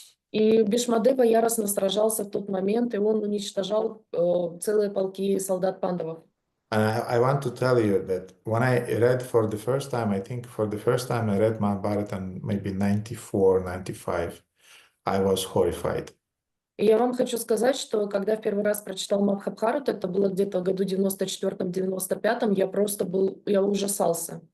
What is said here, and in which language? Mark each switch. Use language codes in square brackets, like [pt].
[ru] И Бхишмадева яростно сражался в тот момент, и он уничтожал целые полки солдат пандавов. [en] And I want to tell you that when I read for the first time, I think for the first time I read Mahabharata in maybe 94, 95, I was horrified. [ru] И я вам хочу сказать, что когда в первый раз прочитал Махабхарату, это было где-то в году 94-95, я ужасался.